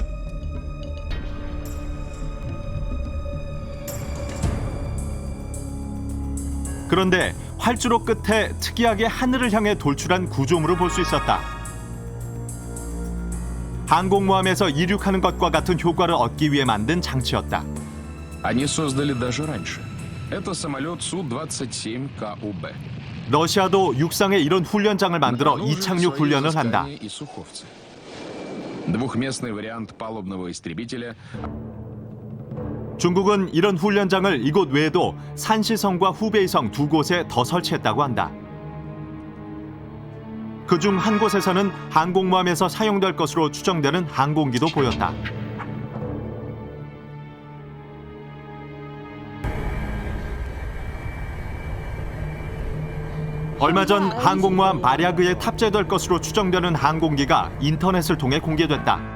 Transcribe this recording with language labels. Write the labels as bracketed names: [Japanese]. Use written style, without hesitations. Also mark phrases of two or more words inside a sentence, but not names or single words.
[Korean] 그런데 활주로 끝에 특이하게 하늘을 향해 돌출한 구조물을 볼 수 있었다. 항공모함에서 이륙하는 것과 같은 효과를 얻기 위해 만든 장치였다. [Russian] Они создали даже раньше. Это самолет Су-27КУБ. [Korean] 러시아도 육상에 이런 훈련장을 만들어 이착륙 훈련을 한다. [Russian] Двухместный вариант палубного истребителя. [Korean] 중국은 이런 훈련장을 이곳 외에도 산시성과 후베이성 두 곳에 더 설치했다고 한다. 그중 한 곳에서는 항공모함에서 사용될 것으로 추정되는 항공기도 보였다. 얼마 전 항공모함 발야그에 탑재될 것으로 추정되는 항공기가 인터넷을 통해 공개됐다.